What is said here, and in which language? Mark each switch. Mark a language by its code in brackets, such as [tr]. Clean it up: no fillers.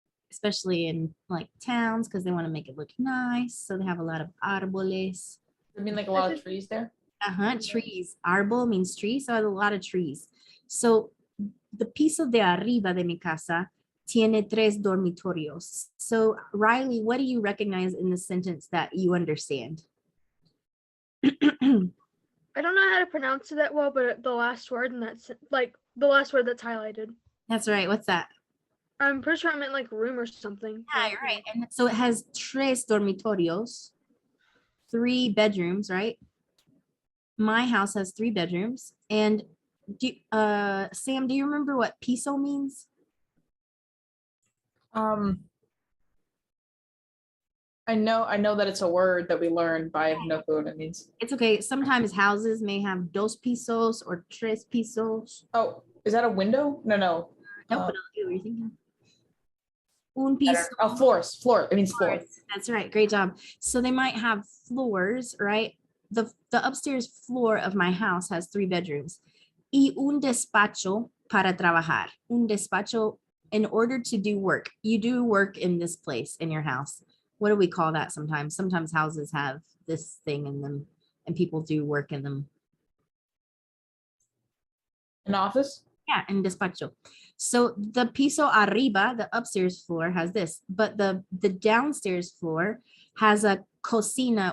[en] Especially in like towns because they want to make it look nice. So they have a lot of árboles. I mean, like a lot of trees there. Trees. Árbol means tree, so a lot of trees. So the [es] piso de arriba de mi casa tiene tres dormitorios. [en] So Riley, what do you recognize in the sentence that you understand? I don't know how to pronounce it that well, but the last word, and that's like the last word that's highlighted. That's right. What's that? I'm pretty sure I meant like room or something. Yeah, you're right. And so it has [es] tres dormitorios, [en] 3 bedrooms, right? My house has 3 bedrooms. And Sam, do you remember what piso means? I know that it's a word that we learned, but I have no clue what it means. It's okay. Sometimes houses may have dos pisos or tres pisos. Oh, is that a window? No. Nope, Uh, what were you thinking? Un piso. Oh, floor. It means floor. That's right. Great job. So they might have floors, right? The upstairs floor of my house has 3 bedrooms. [es] Y un despacho para trabajar. [en] Un despacho in order to do work. You do work in this place in your house. What do we call that sometimes? Sometimes houses have this thing in them and people do work in them. An office? Yeah, in despacho. So the piso arriba, the upstairs floor, has this, but the downstairs floor has a cocina.